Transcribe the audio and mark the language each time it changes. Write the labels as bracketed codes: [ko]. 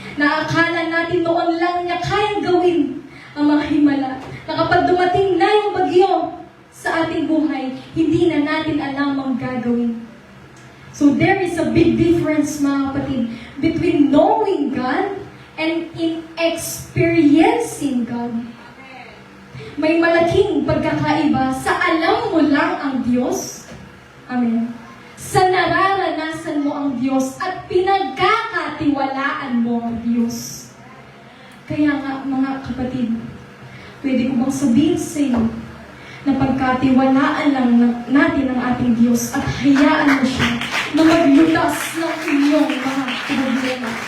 [tl] Naakala natin noon lang niya kayang gawin ang mga himala. Na kapag dumating na yung bagyo sa ating buhay, hindi na natin alam ang gagawin. [en] So there is a big difference, [tl] mga kapatid, [en] between knowing God and in experiencing God. [tl] May malaking pagkakaiba sa alam mo lang ang Diyos. Amen. Sa nararanasan mo ang Diyos at pinagkakatiwalaan mo ang Diyos. Kaya nga, mga kapatid, pwede ko bang sabihin sa iyo na pagkatiwalaan lang natin ang ating Diyos at hayaan mo siya na maglutas ng inyong mga problema.